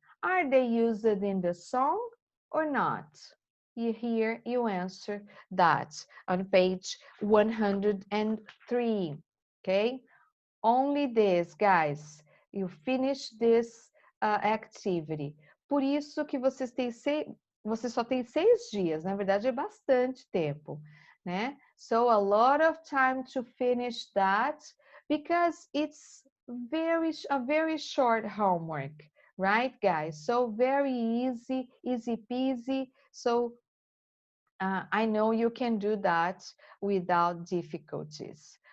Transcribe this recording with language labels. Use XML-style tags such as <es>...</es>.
<en>Are they used in the song or not? You answer that on page 103. Okay? Only this, guys. You finish this activity.</en> <pt>Por isso que você só tem 6 dias. Na verdade, é bastante tempo, né?</pt> <en>So a lot of time to finish that because it's a very short homework, right, guys? So very easy, easy peasy. So I know you can do that without difficulties.</en>